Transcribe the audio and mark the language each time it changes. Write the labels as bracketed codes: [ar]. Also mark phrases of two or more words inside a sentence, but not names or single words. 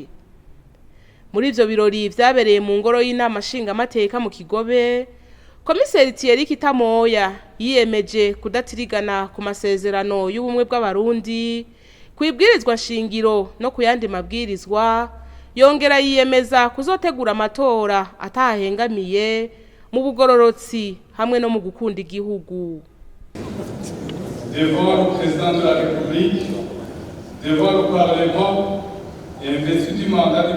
[rn] Muri ivyo birori vyabereye mu ngoro y'inama nshingamateka mu Kigobe, komiseri Thierry Kitamoya yiyemeje kudatirigana ku masezerano y'ubumwe bw'abarundi, kwibwirizwa shingiro no kuyandi mabwirizwa, yongera yiyemeza kuzotegura amatora atahengamiye mu bugororotsi hamwe no mu gukunda igihugu. [fr] Devant le président de la République, devant le Parlement et investi du mandat du